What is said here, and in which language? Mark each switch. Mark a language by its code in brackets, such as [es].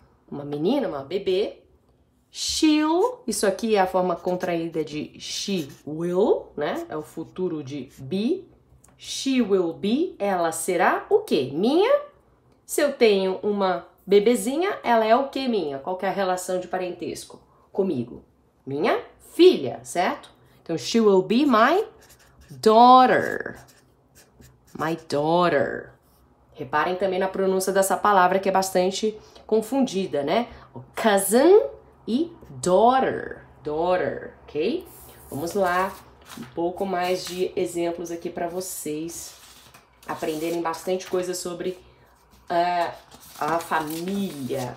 [pt] Uma menina, uma bebê, she'll, isso aqui é a forma contraída de she will, né? É o futuro de be. [en] She will be, [pt] ela será o quê? Minha. Se eu tenho uma bebezinha, ela é o quê minha? Qual que é a relação de parentesco comigo? Minha filha, certo? Então, [en] she will be my daughter. My daughter. [pt] Reparem também na pronúncia dessa palavra que é bastante confundida, né? Cousin e daughter. Daughter, ok? Vamos lá. Um pouco mais de exemplos aqui para vocês aprenderem bastante coisa sobre a família.